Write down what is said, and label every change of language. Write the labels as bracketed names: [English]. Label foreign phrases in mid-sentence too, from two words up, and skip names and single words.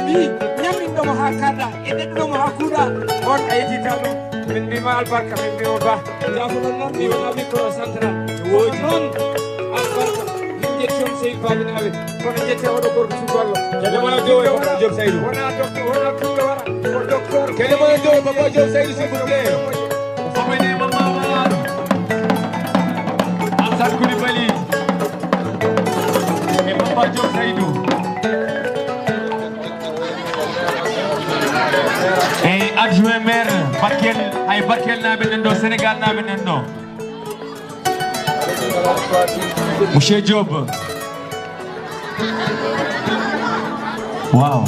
[Fula] mbi ñamminɗomo ha karɗa e ɗeɗɗomo ha kuuɗa on a yettita ɗum min mbima albarka min mbima ba jafoɗon noon mi wona [French] micro central [Fula] woodi noon albarka min jetti on Seydi Babinaɓe kono jette oɗo gorko sugallo wona Diop Seydou wona tuɓe wara ko docteur kede mona Diop Papa Diop Seydou [French] s'il vous plaît Alsan Coulibaly et Papa Diop Seydou et adjoint maire Bakel [Fula] ay Bakel naɓe nan ɗo Sénégal naɓe nan ɗo [French] Monsieur Diop. Wow.